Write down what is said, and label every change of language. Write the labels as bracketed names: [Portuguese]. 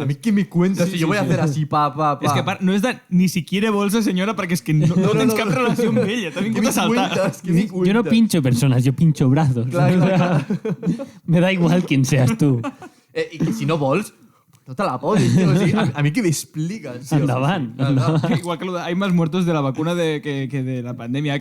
[Spanish] A mí qué me cuentas si yo voy a hacer así, pa. [Catalan] És que a part, no és de [Spanish] ni siquiera bolsa, [Catalan] senyora, perquè és que no tens cap relació amb ella. T'ha vingut a saltar. [Spanish] Yo no pincho personas, yo pincho brazos. Claro. Me da igual quién seas tú. [Catalan] I que si no vols, no te la posis, tio. O sigui, a mi què m'expliques, tio? Endavant. [Spanish] Igual que lo de hay más muertos de la vacuna que de la pandèmia.